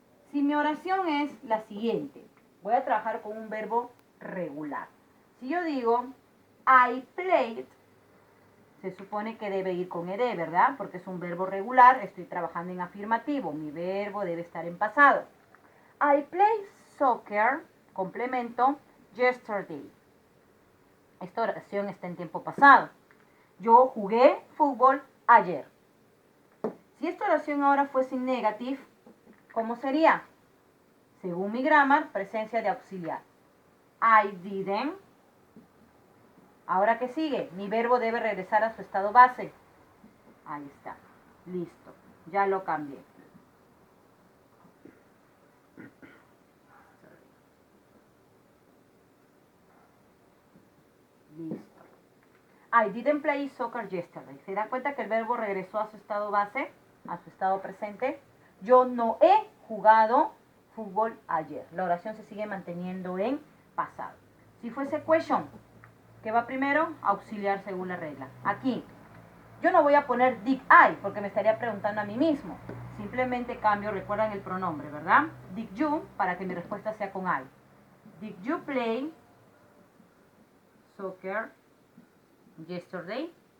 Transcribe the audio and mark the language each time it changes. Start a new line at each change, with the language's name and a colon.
Spanish: Si mi oración es la siguiente, voy a trabajar con un verbo regular. Si yo digo,
English: I played,
Spanish: se supone que debe ir con ed, ¿verdad? Porque es un verbo regular, estoy trabajando en afirmativo, mi verbo debe estar en pasado.
English: I played soccer, complemento, yesterday.
Spanish: Esta oración está en tiempo pasado. Yo jugué fútbol ayer. Si esta oración ahora fuese en negative, ¿cómo sería? Según mi grammar, presencia de auxiliar.
English: I didn't.
Spanish: Ahora, ¿qué sigue? Mi verbo debe regresar a su estado base. Ahí está. Listo. Ya lo cambié. Listo.
English: I didn't play soccer yesterday.
Spanish: ¿Se dan cuenta que el verbo regresó a su estado base? A su estado presente. Yo no he jugado fútbol ayer. La oración se sigue manteniendo en pasado. Si fuese question, ¿qué va primero? Auxiliar según la regla. Aquí, yo no voy a poner
English: did I,
Spanish: porque me estaría preguntando a mí mismo. Simplemente cambio, recuerdan el pronombre, ¿verdad?
English: Did you,
Spanish: para que mi respuesta sea con I.
English: Did you play soccer yesterday?